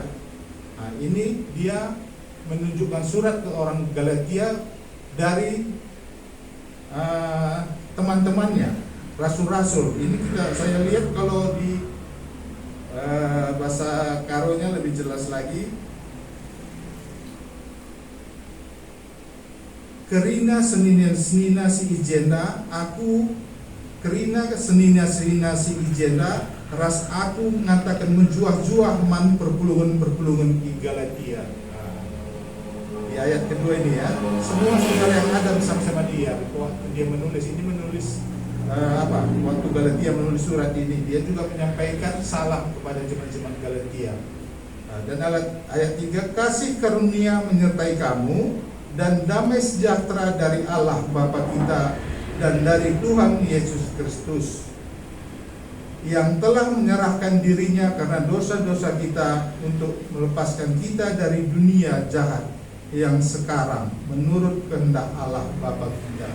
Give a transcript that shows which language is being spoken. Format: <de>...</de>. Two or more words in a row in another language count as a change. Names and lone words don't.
<id>Nah, ini dia menunjukkan surat ke orang Galatia dari teman-temannya, rasul-rasul. Ini saya lihat kalau di bahasa Karonya lebih jelas lagi.</id> <btx>Kerina senina si ijenda, aku kerina senina si ijenda, ras aku mengatakan menjuah-juah man perpulungan di Galatia.</btx> <id>Di ayat kedua ini ya, semua saudara yang ada bersama-sama dia, waktu dia menulis waktu Galatia menulis surat ini, dia juga menyampaikan salam kepada jemaat-jemaat Galatia. Dan ayat 3, kasih karunia menyertai kamu dan damai sejahtera dari Allah Bapa kita dan dari Tuhan Yesus Kristus, yang telah menyerahkan dirinya karena dosa-dosa kita untuk melepaskan kita dari dunia jahat yang sekarang menurut kehendak Allah Bapa kita.</id>